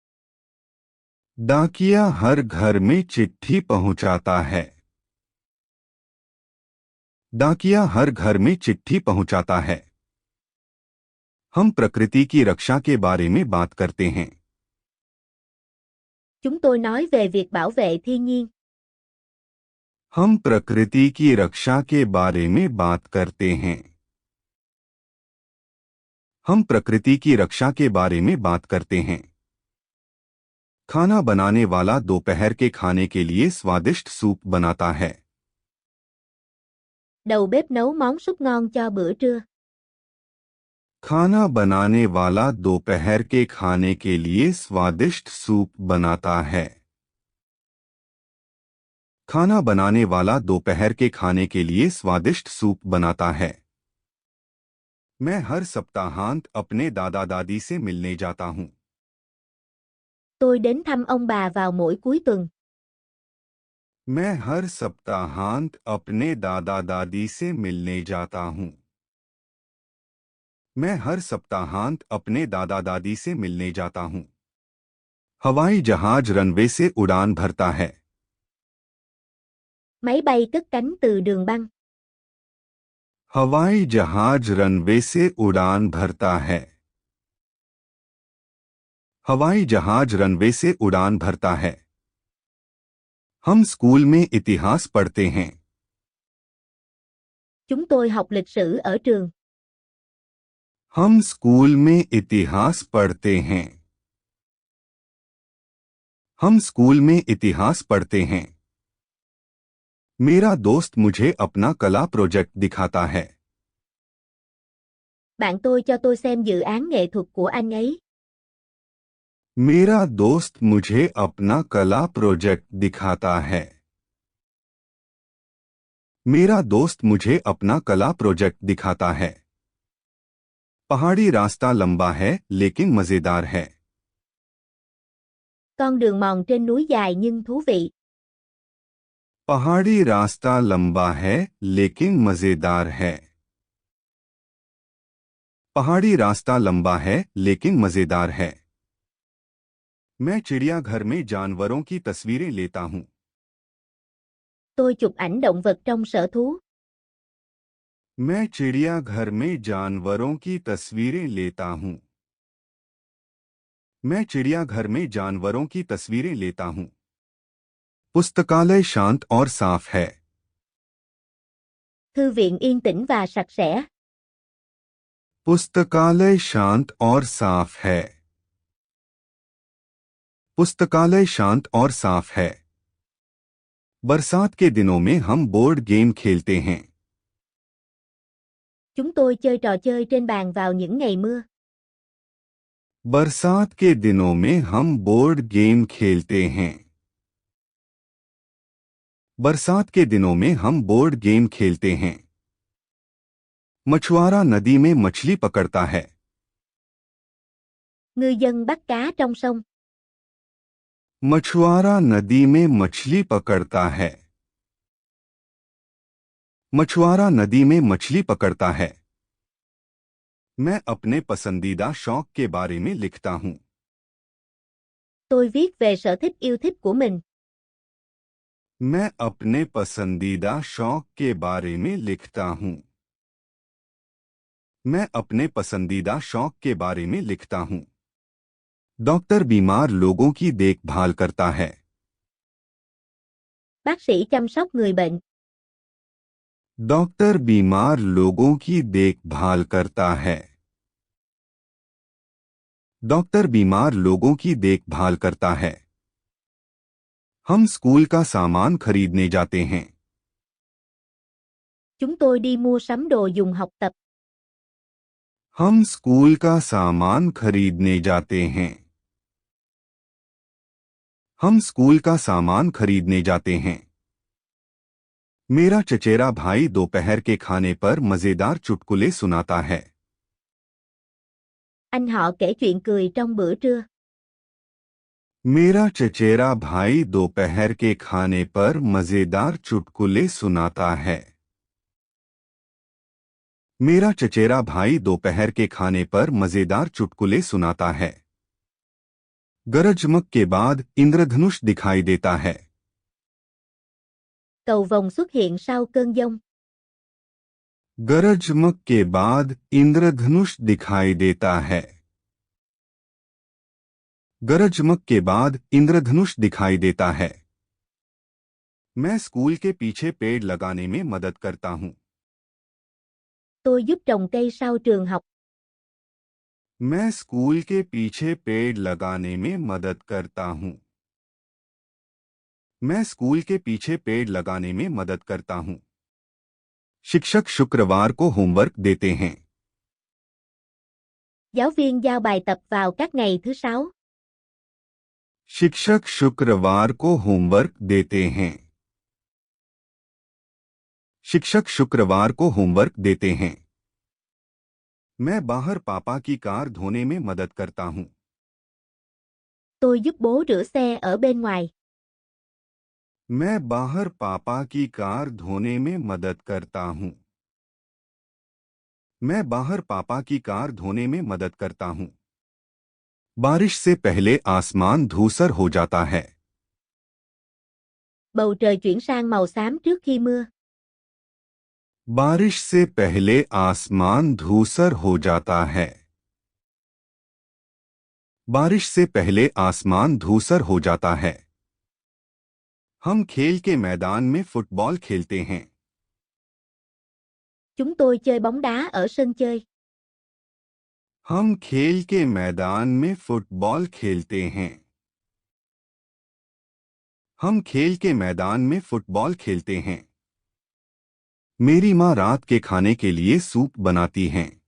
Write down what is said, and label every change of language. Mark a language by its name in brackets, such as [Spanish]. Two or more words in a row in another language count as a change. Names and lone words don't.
[Hindi] डाकिया हर घर में चिट्ठी पहुंचाता है। डाकिया हर घर में चिट्ठी पहुंचाता है। हम प्रकृति की रक्षा के बारे में बात करते हैं। [Vietnamese] Chúng tôi nói về việc bảo vệ thiên nhiên. [Hindi] हम प्रकृति की रक्षा के बारे में बात करते हैं। हम प्रकृति की रक्षा के बारे में बात करते हैं। खाना बनाने वाला दोपहर के खाने के लिए स्वादिष्ट सूप बनाता है। [Vietnamese] Đầu bếp nấu món súp ngon cho bữa trưa. [Hindi] खाना बनाने वाला दोपहर के खाने के लिए स्वादिष्ट सूप बनाता है। खाना बनाने वाला दोपहर के खाने के लिए स्वादिष्ट सूप बनाता है। मैं हर सप्ताहांत अपने दादा दादी से मिलने जाता हूँ। [Vietnamese] Tôi đến thăm ông bà vào mỗi cuối tuần. [Hindi] मैं हर सप्ताहांत अपने दादा दादी से मिलने जाता हूँ। मैं हर सप्ताहांत अपने दादा दादी से मिलने जाता हूँ। हवाई जहाज रनवे से उड़ान भरता है। [Vietnamese] Máy bay cất cánh từ đường băng. [Hindi] हवाई जहाज रनवे से उड़ान भरता है। हवाई जहाज रनवे से उड़ान भरता है। हम स्कूल में इतिहास पढ़ते हैं। [Vietnamese] Chúng tôi học lịch sử ở trường. [Hindi] हम स्कूल में इतिहास पढ़ते हैं। हम स्कूल में इतिहास पढ़ते हैं। मेरा दोस्त मुझे अपना कला प्रोजेक्ट दिखाता है। [Vietnamese] Bạn tôi cho tôi xem dự án nghệ thuật của anh ấy. [Hindi] मेरा दोस्त मुझे अपना कला प्रोजेक्ट दिखाता है। मेरा दोस्त मुझे अपना कला प्रोजेक्ट दिखाता है। पहाड़ी रास्ता लंबा है लेकिन मजेदार है। [Vietnamese] Con đường mòn trên núi dài nhưng thú vị. [Hindi] पहाड़ी रास्ता लंबा है लेकिन मजेदार है। पहाड़ी रास्ता लंबा है लेकिन मजेदार है। मैं चिड़ियाघर में जानवरों की तस्वीरें लेता हूं। [Vietnamese] Tôi chụp ảnh động vật trong sở thú. [Hindi] मैं चिड़ियाघर में जानवरों की तस्वीरें लेता हूं। मैं चिड़ियाघर में जानवरों की तस्वीरें लेता हूं। पुस्तकालय शांत और साफ है। [Vietnamese] Thư viện yên tĩnh và sạch sẽ. [Hindi] पुस्तकालय शांत और साफ है। पुस्तकालय शांत और साफ है। बरसात के दिनों में हम [English] board game [Hindi] खेलते हैं। [Vietnamese] Chúng tôi chơi trò chơi trên bàn vào những ngày mưa. [Hindi] बरसात के दिनों में हम [English] board game [Hindi] खेलते हैं। बरसात के दिनों में हम [English] board game [Hindi] खेलते हैं। मछुआरा नदी में मछली पकड़ता है। [Vietnamese] Ngư dân bắt cá trong sông. [Hindi] मछुआरा नदी में मछली पकड़ता है। मछुआरा नदी में मछली पकड़ता है। मैं अपने पसंदीदा शौक के बारे में लिखता हूं। [Vietnamese] Tôi viết về sở thích yêu thích của mình. [Hindi] मैं अपने पसंदीदा शौक के बारे में लिखता हूं। मैं अपने पसंदीदा शौक के बारे में लिखता हूं। डॉक्टर बीमार लोगों की देखभाल करता है। [Vietnamese] Bác sĩ chăm sóc người bệnh. [Hindi] डॉक्टर बीमार लोगों की देखभाल करता है। डॉक्टर बीमार लोगों की देखभाल करता है। हम स्कूल का सामान खरीदने जाते हैं। [Vietnamese] Chúng tôi đi mua sắm đồ dùng học tập. [Hindi] हम स्कूल का सामान खरीदने जाते हैं। हम स्कूल का सामान खरीदने जाते हैं। मेरा चचेरा भाई दोपहर के खाने पर मजेदार चुटकुले सुनाता है। [Vietnamese] Anh họ kể chuyện cười trong bữa trưa. [Hindi] मेरा चचेरा भाई दोपहर के खाने पर मजेदार चुटकुले सुनाता है। मेरा चचेरा भाई दोपहर के खाने पर मजेदार चुटकुले सुनाता है। गरजमग के बाद इंद्रधनुष दिखाई देता है। [Vietnamese] Cầu vồng xuất hiện sau cơn giông. [Hindi] गरजमग के बाद इंद्रधनुष दिखाई देता है। गरजमग के बाद इंद्रधनुष दिखाई देता है। मैं स्कूल के पीछे पेड़ लगाने में मदद करता हूं। [Vietnamese] Tôi giúp trồng cây sau trường học. [Hindi] मैं स्कूल के पीछे पेड़ लगाने में मदद करता हूं। मैं स्कूल के पीछे पेड़ लगाने में मदद करता हूं। शिक्षक शुक्रवार को होमवर्क देते हैं। [Vietnamese] Giáo viên giao bài tập vào các ngày thứ sáu. [Hindi] शिक्षक शुक्रवार को होमवर्क देते हैं। शिक्षक शुक्रवार को होमवर्क देते हैं। मैं बाहर पापा की कार धोने में मदद करता हूं। [Vietnamese] Tôi giúp bố rửa xe ở bên ngoài. [Hindi] मैं बाहर पापा की कार धोने में मदद करता हूं। मैं बाहर पापा की कार धोने में मदद करता हूं। बारिश से पहले आसमान धूसर हो जाता है। [Vietnamese] Bầu trời chuyển sang màu xám trước khi mưa. [Hindi] बारिश से पहले आसमान धूसर हो जाता है। बारिश से पहले आसमान धूसर हो जाता है। हम खेल के मैदान में फुटबॉल खेलते हैं। [Vietnamese] Chúng tôi chơi bóng đá ở sân chơi. [Hindi] हम खेल के मैदान में फुटबॉल खेलते हैं। हम खेल के मैदान में फुटबॉल खेलते हैं। मेरी माँ रात के खाने के लिए सूप बनाती हैं।